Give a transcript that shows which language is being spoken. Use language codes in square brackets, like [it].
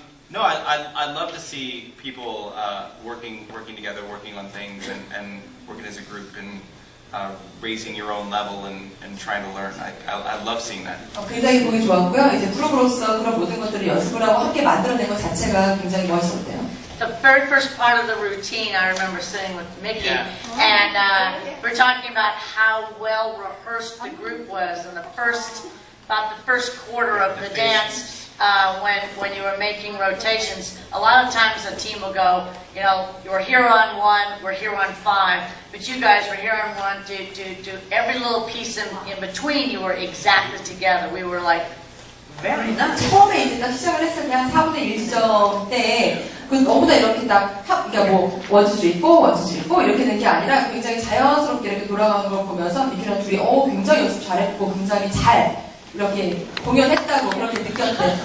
[en] No, I love to see people working together, working on things, and working as a group, and raising your own level and trying to learn. I love seeing that. [ko] 굉장히 보기 좋았고요. 이제 그룹으로서 그런 모든 것들을 연습을 하고 함께 만들어낸 것 자체가 굉장히 멋있었대요. [en] The very first part of the routine, I remember sitting with Mickey, and we're talking about how well rehearsed the group was, and about the first quarter of the dance, when you were making rotations, a lot of times the team will go, you know, you're here on 1, we're here on 5, but you guys were here on 1, do every little piece in between, you were exactly together. We were like, very nice. [ko] 처음에 이제 딱 시작을 했을 때 한 4분의 1 지점 때 너무나 이렇게 딱 그러니까 뭐 1, 2, 3, 4, 1, 2, 3, 4 이렇게 된 게 아니라 굉장히 자연스럽게 이렇게 돌아가는 걸 보면서 미키랑 둘이 굉장히 연습 잘했고 굉장히 잘 이렇게 공연했다고 그렇게 느꼈대.